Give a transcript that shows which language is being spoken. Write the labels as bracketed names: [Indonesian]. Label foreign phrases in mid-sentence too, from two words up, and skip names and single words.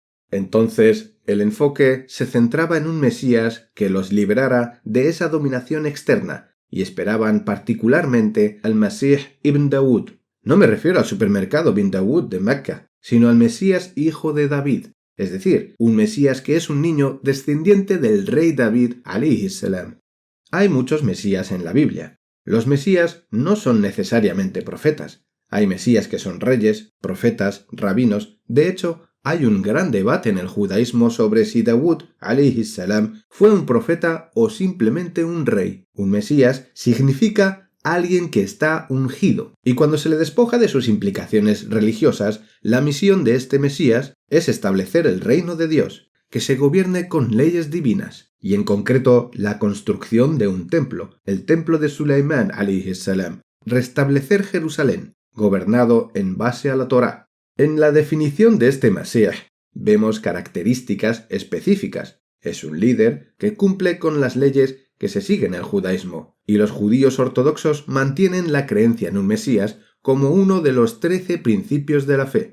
[Spanish] Entonces, el enfoque se centraba en un Mesías que los liberara de esa dominación externa, y esperaban particularmente al [Arabic] مسيح ابن داود. [Spanish] No me refiero al supermercado bin Dawud de Mecca, sino al Mesías hijo de David, es decir, un Mesías que es un niño descendiente del rey David [Arabic] عليه السلام. [Spanish] Hay muchos Mesías en la Biblia. Los Mesías no son necesariamente profetas. Hay Mesías que son reyes, profetas, rabinos. De hecho, hay un gran debate en el judaísmo sobre si Dawud [Arabic] عليه السلام [Spanish] fue un profeta o simplemente un rey. Un Mesías significa alguien que está ungido. Y cuando se le despoja de sus implicaciones religiosas, la misión de este Mesías es establecer el reino de Dios, que se gobierne con leyes divinas, y en concreto la construcción de un templo, el templo de Sulaimán [Arabic] عليه السلام, [Spanish] restablecer Jerusalén, gobernado en base a la Torá. En la definición de este Masías vemos características específicas. Es un líder que cumple con las leyes que se siguen en el judaísmo, y los judíos ortodoxos mantienen la creencia en un Mesías como uno de los 13 principios de la fe.